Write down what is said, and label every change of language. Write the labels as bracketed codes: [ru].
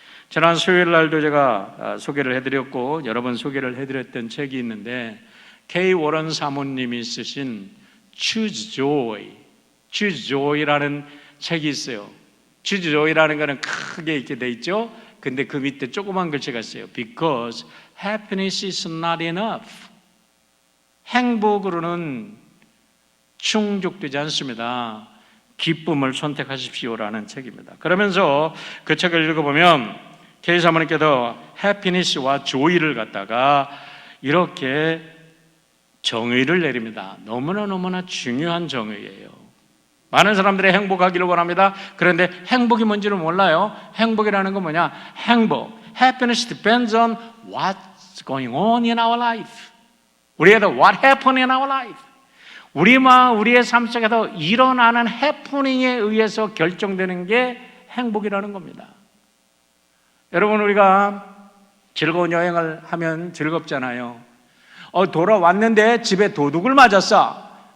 [ko] 지난 수요일 날도 제가 소개를 해드렸고 여러 번 소개를 해드렸던 책이 있는데 K. 워런 사모님이 쓰신 Choose Joy, Choose Joy라는 책이 있어요. Choose Joy라는 거는 크게 이렇게 돼 있죠. 근데 그 밑에 조그만 글씨가 있어요. [en] Because happiness is not enough. [ko] 행복으로는 충족되지 않습니다. 기쁨을 선택하십시오라는 책입니다. 그러면서 그 책을 읽어보면 K 사모님께서 해피니스와 조이를 갖다가 이렇게 정의를 내립니다. 너무나 중요한 정의예요. 많은 사람들이 행복하기를 원합니다. 그런데 행복이 뭔지를 몰라요. 행복이라는 건 뭐냐? 행복. [en] Happiness depends on what's going on in our life. [ko] 우리에게 [en] what happened in our life. [ko] 우리의 삶 속에서 일어나는 해프닝에 의해서 결정되는 게 행복이라는 겁니다. 여러분 우리가 즐거운 여행을 하면 즐겁잖아요. 돌아왔는데 집에 도둑을 맞았어.